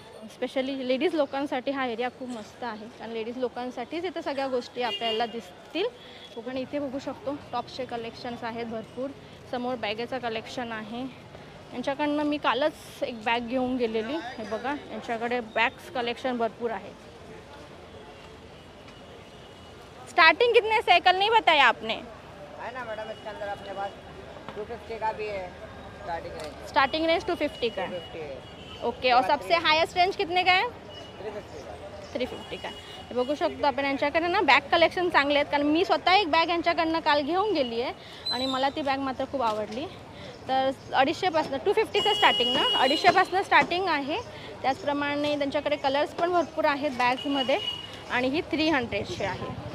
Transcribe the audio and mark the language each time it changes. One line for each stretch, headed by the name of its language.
Marathi: Specially ladies लोकांसाठी हा area खूप मस्त आहे, कारण लेडीज लोकांसाठीच इथे सगळ्या गोष्टी आपल्याला दिसतील. आणि इथे बघू शकतो टॉप्सचे कलेक्शन्स आहेत भरपूर. समोर बॅगेचं कलेक्शन आहे. यांच्याकडनं मी कालच एक बॅग घेऊन गेलेली. हे बघा यांच्याकडे बॅग्स कलेक्शन भरपूर आहे.
Hindi: स्टार्टिंग कितने से कल नहीं बताया आपने? है ना मैडम, इसके अंदर अपने पास 250 का भी है स्टार्टिंग रेंज 250 का है. 250 है. ओके, और सबसे हाईएस्ट रेंज कितने का है? 350 का.
Marathi: हे बघू शकतो आपण. यांच्याकडे ना बॅग कलेक्शन चांगले आहेत, कारण मी स्वतः एक बॅग यांच्याकडनं काल घेऊन गेली आहे आणि मला ती बॅग मात्र खूप आवडली. तर 250पासून 250चं स्टार्टिंग ना, 250पासून स्टार्टिंग आहे. त्याचप्रमाणे त्यांच्याकडे कलर्स पण भरपूर आहेत बॅग्समध्ये आणि ही 300ची आहे.